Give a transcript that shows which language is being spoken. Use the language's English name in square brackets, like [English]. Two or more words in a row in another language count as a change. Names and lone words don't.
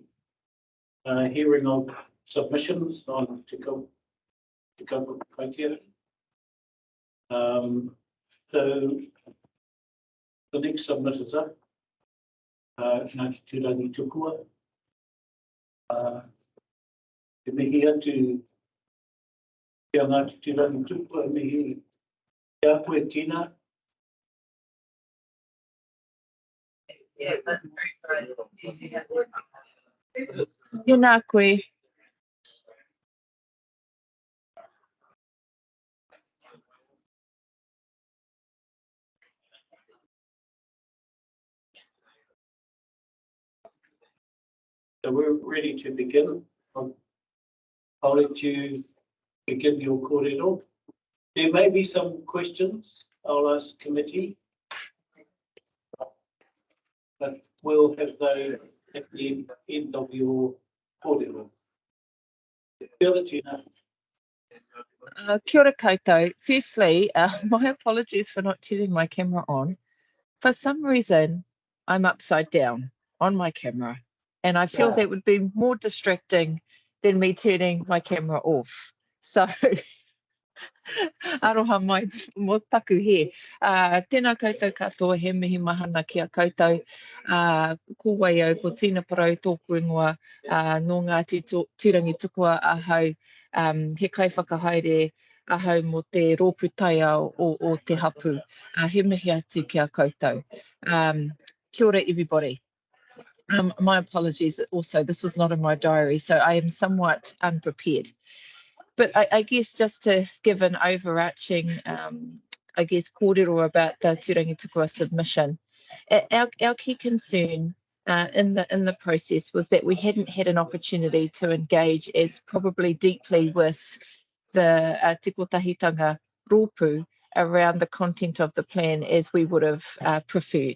[English] Hearing of submissions on Te Kaupapa Kaitiaki. So the next submitters are Ngāti Tūrangi Tukua. [Māori] Te mihi atu kia Ngāti Tūrangi Tukua, mihi kia koe tina. [English] Yeah, that's very good. [Māori] Tēnā koe. [English] So we're ready to begin. I'll let you begin your kōrero. There may be some questions I'll ask committee, but we'll have those at the end of your kōrero. [Māori] Kia ora, Tina. Kia ora koutou. [English] Firstly, my apologies for not turning my camera on. For some reason, I'm upside down on my camera, and I feel that would be more distracting than me turning my camera off. So, [Māori] aroha mai mō taku he. Tēnā koutou katoa, he mihi mahana kia koutou. Ko wai au, ko tina parau tōku ingoa no Ngāti Tūrangi Tukua ahau. He kai whakahaere ahau mo te rōpūtaia o te hapu. He mihi atu kia koutou. Kia ora everybody. [English] My apologies also, this was not in my diary, so I am somewhat unprepared. But I guess just to give an overarching, I guess, kōrero about the Tūrangi Tukua submission, our key concern in the process was that we hadn't had an opportunity to engage as probably deeply with the Te Kotahitanga rōpū around the content of the plan as we would have preferred.